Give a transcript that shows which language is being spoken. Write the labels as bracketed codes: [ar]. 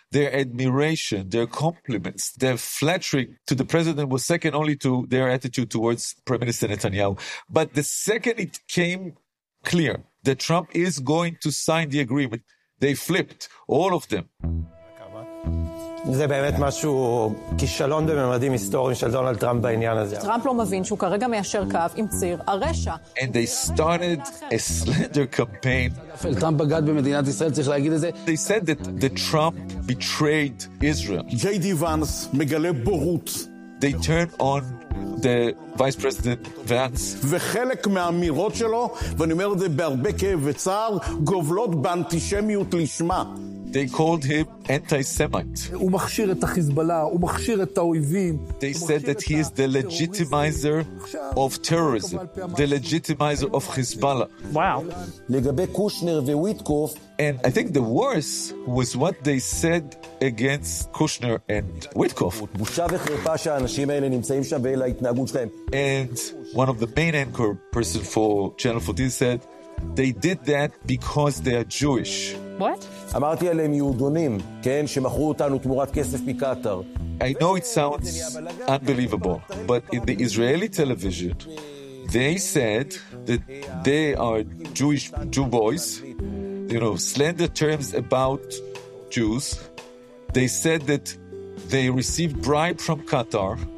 [en] Their admiration, their compliments, their flattering to the president was second only to their attitude towards Prime Minister Netanyahu. But the second it came clear that Trump is going to sign the agreement, they flipped, all of them. [he] זה באמת משהו, כישלון בממדים היסטוריים של דונלד טראמפ בעניין הזה. טראמפ לא מבין שהוא כרגע מיישר קו עם ציר הרשע. [en] And they started a slander campaign. [he] טראמפ בגד במדינת ישראל, צריך להגיד את זה. [en] They said that the Trump betrayed Israel. J.D. [he] Vance מגלה בורות. [en] They turned on the Vice President Vance. [he] וחלק מהאמירות שלו, ואני אומר את זה בהרבה כאב וצער, גובלות באנטישמיות לשמה. [en] They called him anti-Semite. [he] הוא מכשיר את החיזבאללה, הוא מכשיר את האויבים. [en] They said that he is the legitimizer of terrorism, the legitimizer of Hezbollah. Wow. [he] לגבי קושנר וויטקוף. [en] And I think the worst was what they said against Kushner and Witkoff. [he] בושה וחרפה שהאנשים האלה נמצאים שם ואלה ההתנהגות שלהם. [en] And one of the main anchor person for Channel 14 said, they did that because they are Jewish. What? [he] אמרתי עליהם יהודונים, כן, שמכרו אותנו תמורת כסף מקטר. [en] I know it sounds unbelievable, but in the Israeli television, they said that they are Jewish Jew boys you know, slander terms about Jews. They said that they received bribe from Qatar.